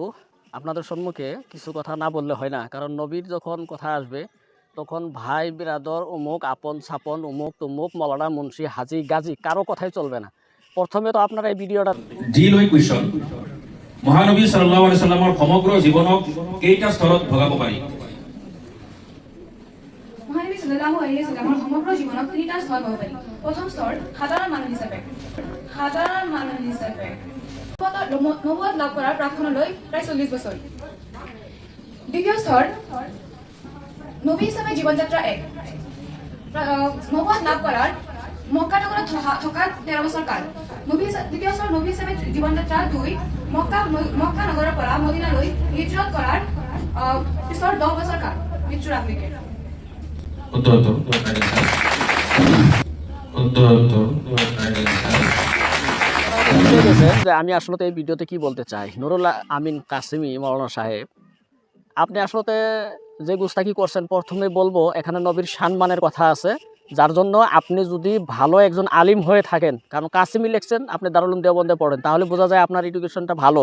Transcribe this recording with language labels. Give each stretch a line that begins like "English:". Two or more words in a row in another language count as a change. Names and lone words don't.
Bangla: আপনাদের সম্মুখে কিছু কথা না বললে হয় না, কারণ নবীর যখন কথা আসবে তখন ভাই বিরাদর অমুক আপন ছাপন অমুক তমুক মৌলানা মুন্সি হাজি গাজী কারো কথাই চলবে না। প্রথমে তো আপনারা এই ভিডিওটা
Assamese: কুৱেশ্যন মহানবী
Arabic: صلى الله عليه وسلم
Assamese: সমগ্ৰ জীৱনক কেইটা স্তৰত ভগাব পাৰি? মহানবী
Arabic: صلى الله عليه وسلم
Assamese: সমগ্ৰ জীৱনক তিনিটা স্তৰ ভগাব পাৰি। প্ৰথম স্তৰ সাধাৰণ মানুহ হিচাপে, নবুৱত লাভ কৰাৰ প্ৰাকক্ষণলৈ প্ৰায় 40 বছৰ। দ্বিতীয় স্তৰ নবী হিচাপে জীৱনযাত্ৰা 1, নবুৱত লাভ কৰাৰ মক্কা নগৰত থকা 13 বছৰ কাল। দ্বিতীয় স্তৰ নবী হিচাপে জীৱনযাত্ৰা 2, মক্কা নগৰৰ পৰা মদিনালৈ হিজৰত কৰাৰ পিছৰ 10 বছৰ কাল মৃত্যুৰ আগলৈকে।
Bangla: যে আমি আসলে এই ভিডিওতে কি বলতে চাই, নুরুল আমিন কাসেমি মৌলানা সাহেব, আপনি আসলে যে গুস্তাকি করছেন, প্রথমে বলবো এখানে নবীর সম্মানের কথা আছে, যার জন্য আপনি যদি ভালো একজন আলিম হয়ে থাকেন, কারণ কাসেমি লিখছেন আপনি দারুল উলুম দেওবন্দে পড়েন, তাহলে বোঝা যায় আপনার এডুকেশনটা ভালো।